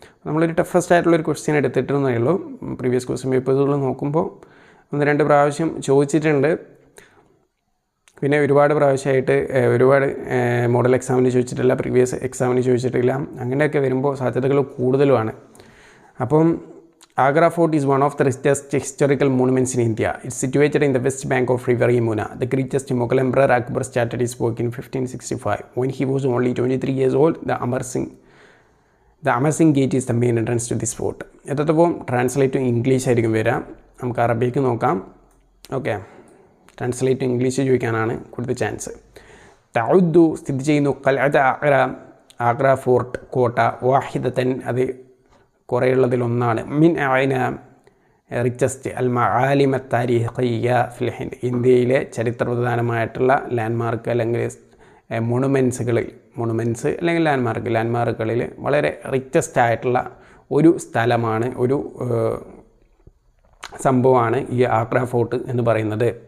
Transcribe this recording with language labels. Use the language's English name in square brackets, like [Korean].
[Malayalam] നമ്മളൊരു ടഫസ്റ്റ് ആയിട്ടുള്ളൊരു ക്വസ്റ്റ്യൻ എടുത്തിട്ടേ ഉള്ളൂ. പ്രീവിയസ് ക്വസ്റ്റ്യൻ പേപ്പേഴ്സുകൾ നോക്കുമ്പോൾ 1-2 പ്രാവശ്യം ചോദിച്ചിട്ടുണ്ട്. പിന്നെ ഒരുപാട് പ്രാവശ്യമായിട്ട് ഒരുപാട് മോഡൽ എക്സാമിന് ചോദിച്ചിട്ടില്ല, പ്രീവിയസ് എക്സാമിന് ചോദിച്ചിട്ടില്ല. അങ്ങനെയൊക്കെ വരുമ്പോൾ സാധ്യതകൾ കൂടുതലുമാണ്. [English] അപ്പം Agra Fort is one of the richest historical monuments in India. It's situated in the west bank of River Yamuna. The greatest Mughal Emperor Akbar started his work in 1565. When he was only 23 years old, the Amar Singh Gate is the main entrance to this fort. [Malayalam] എത്തപ്പോൾ translate to English ആയിരിക്കും വരാം. നമുക്ക് അറബിക്ക് നോക്കാം. Okay, translate to English ചോദിക്കാനാണ് കൂടുതൽ chance. തഉദ്ദു, സ്ഥിതി ചെയ്യുന്നു. ഖൽഅത Agra fort, കോട്ട. വാഹിദത്തൻ, അത് കുറേയുള്ളതിലൊന്നാണ്. [Arabic] മിൻ അയ്ന റിച്ചസ്റ്റ് അൽ മആലിമ താരിഖിയ്യ ഫിൽ ഹിന്ദ്, [Malayalam] ഇന്ത്യയിലെ ചരിത്രപ്രധാനമായിട്ടുള്ള ലാൻഡ്മാർക്ക് അല്ലെങ്കിൽ മൊണുമെൻറ്റ്സ് അല്ലെങ്കിൽ ലാൻഡ്മാർക്കുകളിൽ വളരെ റിച്ചസ്റ്റ് ആയിട്ടുള്ള ഒരു സ്ഥലമാണ്, ഒരു സംഭവമാണ് ഈ ആഗ്ര ഫോർട്ട് എന്ന് പറയുന്നത്.